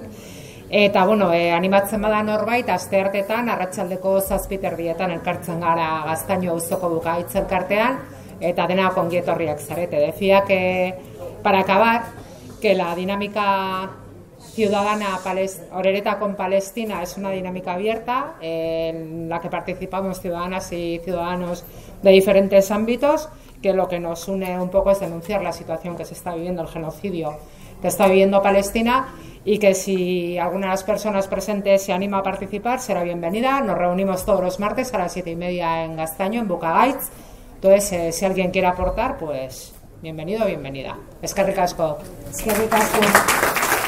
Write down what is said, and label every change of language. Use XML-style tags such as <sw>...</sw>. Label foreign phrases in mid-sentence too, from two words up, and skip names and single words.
<eu>Eta, animatzen bada norbait, asteartetan, arratsaldeko 7:00 elkartzen gara Gaztaino auzoko Bukaitz elkartean, eta denak ongi etorriak zarete.</eu> <es>Decía que, para acabar, que la dinámica ciudadana Orereta con Palestina es una dinámica abierta en la que participamos ciudadanas y ciudadanos de diferentes ámbitos, que lo que nos une un poco es denunciar la situación que se está viviendo, el genocidio que está viviendo Palestina, y que si alguna de las personas presentes se anima a participar será bienvenida. Nos reunimos todos los martes a las 7:30 en Gaztaño, en Bukaitz. Entonces, si alguien quiere aportar, pues bienvenido o bienvenida.</es> <eu>Eskerrik asko. Eskerrik asko.</eu>